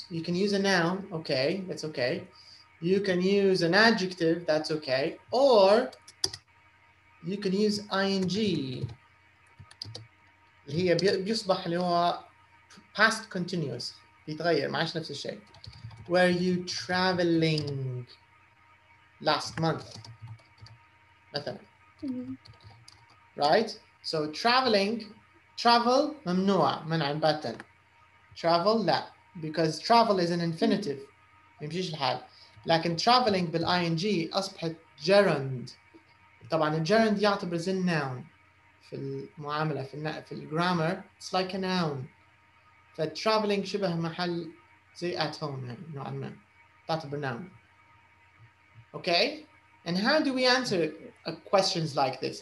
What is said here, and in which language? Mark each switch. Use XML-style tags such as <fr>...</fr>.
<en>You can use a noun. Okay, that's okay. You can use an adjective. That's okay. Or you can use ing.</en> <ar>اللي هي بيصبح اللي هو past continuous بيتغير ما عادش نفس الشيء.</ar> <en>Were you traveling last month مثلا. Right? So travel</en> <ar>ممنوع منعا باتا.</ar> <en>Travel</en> <ar>لا</ar> <en>because travel is an infinitive</en> <ar>ما يمشيش الحال. لكن traveling بالING أصبحت gerund. طبعا الجيرند يعتبر زي noun في المعاملة في الجرامر</ar> <en>it's like a noun.</en> <ar>فtraveling شبه محل زي at home يعني نوعا ما تعتبر noun.</ar> <en>Okay? And how do we answer questions like this?</en>